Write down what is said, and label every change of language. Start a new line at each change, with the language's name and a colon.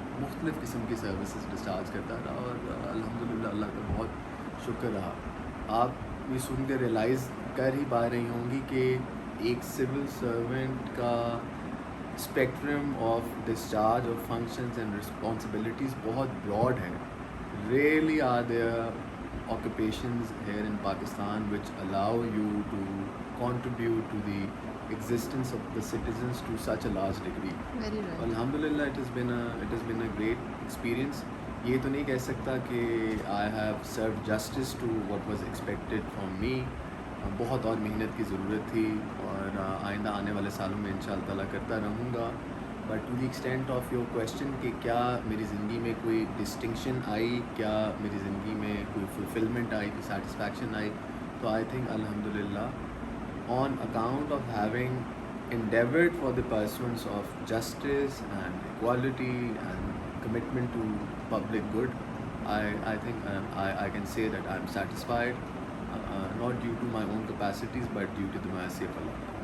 Urdu: مختلف قسم کی سروسز ڈسچارج کرتا رہا، اور الحمدللہ اللہ کا بہت شکر رہا. آپ یہ سن کے ریئلائز کر ہی پا رہی ہوں گی کہ ایک سول سرونٹ کا spectrum of discharge of functions and responsibilities بہت براڈ ہے.
English: Really are there occupations here in Pakistan which allow you to contribute to the existence of the citizens to such a large degree. Very right. Alhamdulillah, it has been a great experience.
Urdu: یہ تو نہیں کہہ سکتا کہ
English: I have served justice to what was expected from me.
Urdu: بہت اور محنت کی ضرورت تھی، اور آئندہ آنے والے سالوں میں انشاءاللہ تعالیٰ کرتا رہوں گا.
English: but to the extent of your question
Urdu: کہ کیا میری زندگی میں کوئی ڈسٹنکشن آئی, کیا میری زندگی میں کوئی فلفلمنٹ آئی, کوئی سیٹسفیکشن آئی,
English: تو I think الحمد للہ on account of having endeavored for the pursuance of justice and equality and commitment to public good, I think I can say that I'm satisfied, not due to my own capacities but due to the mercy of Allah.